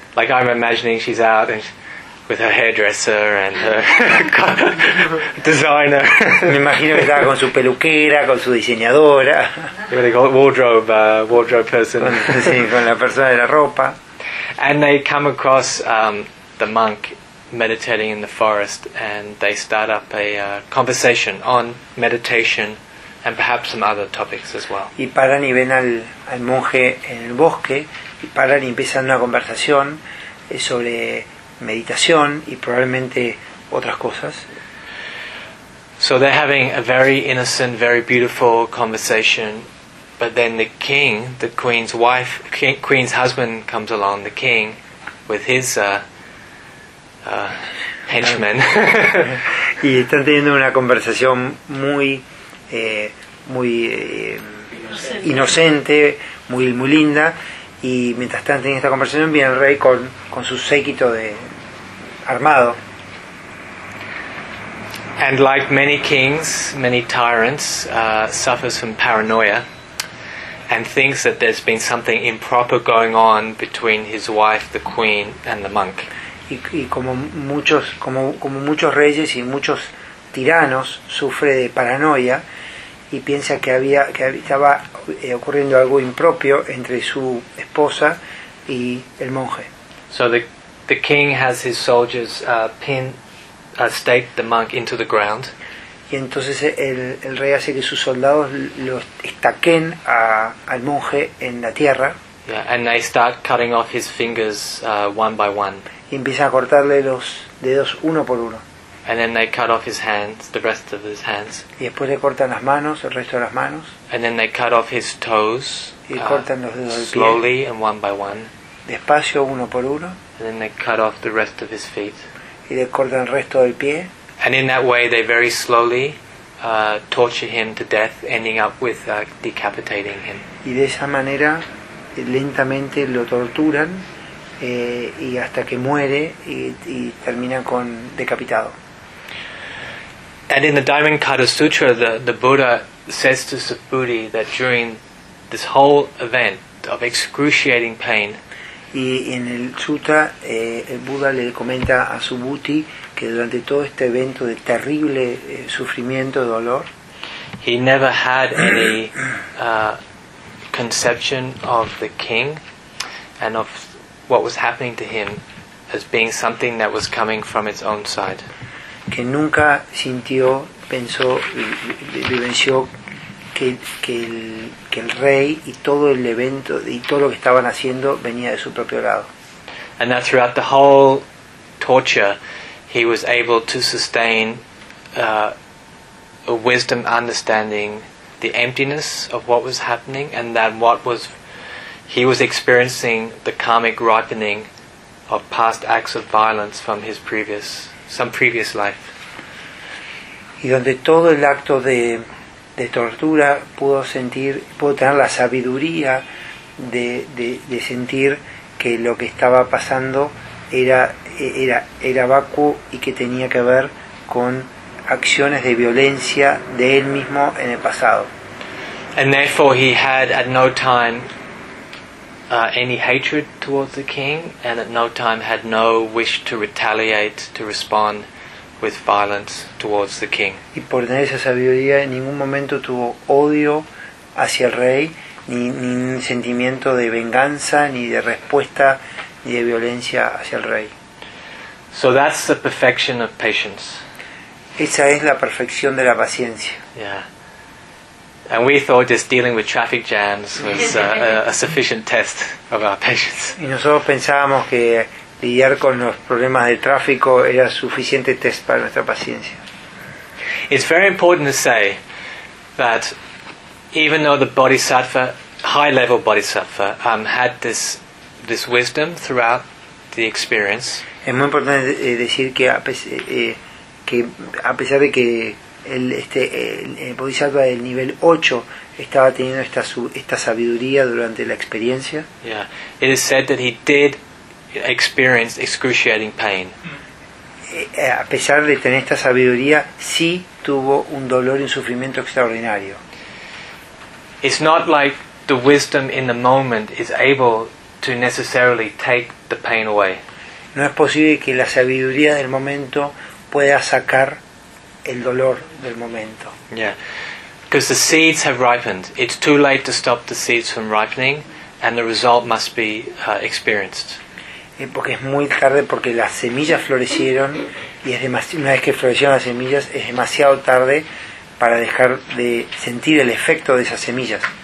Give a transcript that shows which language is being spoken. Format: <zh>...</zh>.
<en>Like I'm imagining she's out and with her hairdresser and her designer.</en> <es>Me imagino que estaba con su peluquera, con su diseñadora.</es> <en>What they call it, wardrobe person.</en> <es>Sí, con la persona de la ropa.</es> <en>And they come across the monk meditating in the forest, and they start up a conversation on meditation and perhaps some other topics as well.</en> <es>Y paran y ven al monje en el bosque, y paran y empiezan una conversación sobre meditación y probablemente otras cosas.</es> <en>So they're having a very innocent, very beautiful conversation, but then the king, the queen's wife, queen's husband comes along, the king, with his henchmen.</en> <es>Y están teniendo una conversación muy, muy inocente, muy, muy linda, y mientras están teniendo esta conversación viene el rey con su séquito de armado.</es> <en>And like many kings, many tyrants, suffers from paranoia and thinks that there's been something improper going on between his wife, the queen, and the monk.</en> <es>Y como muchos reyes y muchos tiranos, sufre de paranoia y piensa que estaba ocurriendo algo impropio entre su esposa y el monje.</es> <en>So the king has his soldiers stake the monk into the ground.</en> <es>Y entonces el rey hace que sus soldados lo estaquen al monje en la tierra.</es> <en>Yeah, and they start cutting off his fingers one by one.</en> <es>Y empiezan a cortarle los dedos uno por uno.</es> <en>And then they cut off his hands, the rest of his hands.</en> <es>Y después le cortan las manos, el resto de las manos.</es> <en>And then they cut off his toes.</en> <es>Y cortan los dedos del pie.</es> <en>Slowly and one by one.</en> <es>Despacio, uno por uno.</es> <en>And then they cut off the rest of his feet.</en> <es>Y le cortan el resto del pie.</es> <en>And in that way, they very slowly torture him to death, ending up with decapitating him.</en> <es>Y de esa manera, lentamente lo torturan. Y hasta que muere y termina con decapitado.</es> <en>And in the Diamond Kata Sutra, the Buddha says to Subhuti that during this whole event of excruciating pain.</en> <es>Y en el sutra el Buda le comenta a Subhuti que durante todo este evento de terrible sufrimiento, dolor.</es> <en>He never had any conception of the king and of what was happening to him as being something that was coming from its own side.</en> <es>Que nunca sintió, pensó, vivenció que el rey y todo el evento y todo lo que estaban haciendo venía de su propio lado.</es> <en>And that throughout the whole torture, he was able to sustain a wisdom understanding the emptiness of what was happening and that what was. He was experiencing the karmic ripening of past acts of violence from his previous, some previous life.</en> <es>Y donde todo el acto de tortura pudo sentir, pudo tener la sabiduría de sentir que lo que estaba pasando era vacuo y que tenía que ver con acciones de violencia de él mismo en el pasado.</es> <en>And therefore he had at no time any hatred towards the king, and at no time had no wish to retaliate, to respond with violence towards the king.</en> <es>Y por tener esa sabiduría, en ningún momento tuvo odio hacia el rey, ni sentimiento de venganza, ni de respuesta, ni de violencia hacia el rey.</es> <en>So that's the perfection of patience.</en> <es>Esa es la perfección de la paciencia.</es> <en>Yeah. And we thought just dealing with traffic jams was a sufficient test of our patience.</en> <es>Y nosotros pensábamos que lidiar con los problemas de tráfico era suficiente test para nuestra paciencia.</es> <en>It's very important to say that even though the bodhisattva, high-level bodhisattva, had this wisdom throughout the experience.</en> <es>Es muy importante decir que a pesar de que el bodhisattva del nivel 8 estaba teniendo esta sabiduría durante la experiencia.</es> <en>Yeah, it is said that he did experience excruciating pain.</en> <es>A pesar de tener esta sabiduría, sí tuvo un dolor y un sufrimiento extraordinario.</es> <en>It's not like the wisdom in the moment is able to necessarily take the pain away.</en> <es>No es posible que la sabiduría del momento pueda sacar el dolor del momento.</es> <en>Yeah, because the seeds have ripened. It's too late to stop the seeds from ripening, and the result must be experienced.</en> <es>Porque es muy tarde porque las semillas florecieron y es una vez que florecieron las semillas es demasiado tarde para dejar de sentir el efecto de esas semillas.</es>